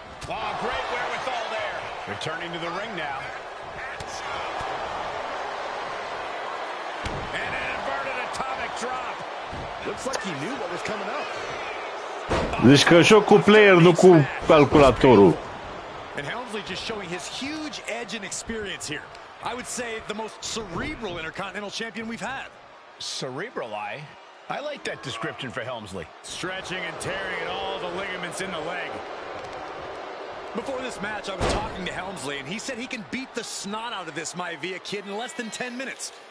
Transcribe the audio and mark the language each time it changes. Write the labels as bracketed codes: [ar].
[en] Oh, great wherewithal there. Returning to the ring now. And an inverted atomic drop. Looks like he knew what was coming up. [ro] Deci că joc cu player, nu cu calculatorul. [en] And Helmsley just showing his huge edge and experience here. I would say the most cerebral Intercontinental Champion we've had. Cerebral, I like that description for Helmsley. Stretching and tearing at all the ligaments in the leg. Before this match, I was talking to Helmsley, and he said he can beat the snot out of this Maivia kid in less than 10 minutes.